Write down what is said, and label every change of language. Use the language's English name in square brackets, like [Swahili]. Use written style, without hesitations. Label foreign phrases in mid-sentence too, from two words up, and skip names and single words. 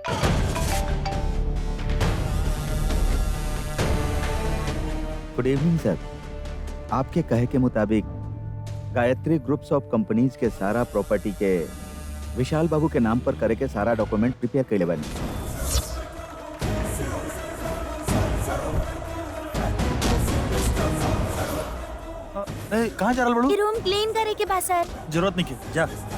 [English] good evening sir. [Bhojpuri] आपके कहे के मुताबिक गायत्री [English] groups of companies [Bhojpuri] के सारा प्रॉपर्टी के विशाल बाबू के नाम पर करे के सारा डॉक्यूमेंट प्रिपेयर कैले बनी। कहाँ जा रहा बड़ू? ये [English] room clean [Bhojpuri] करे के बा सर। जरूरत नहीं के जा।